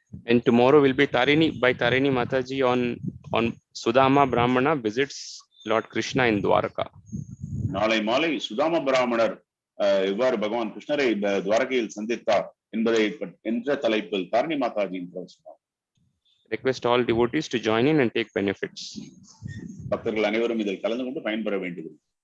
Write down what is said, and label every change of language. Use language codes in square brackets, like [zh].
[en] And tomorrow will be Tarini Mataji on Sudama Brahmana visits Lord Krishna in Dwaraka. [ta] நாளை மாலை சுதாம பிராமணர் எவ்வாறு பகவான் கிருஷ்ணரை துவாரகையில் சந்தித்தார் என்பதை என்ற தலைப்பில் தாரிணி மாதாஜியின் பிரவச்சனம். [en] Request all devotees to join in and take benefits. [ta] பக்தர்கள் அனைவரும் இதில் கலந்து கொண்டு பயன்பெற வேண்டும்.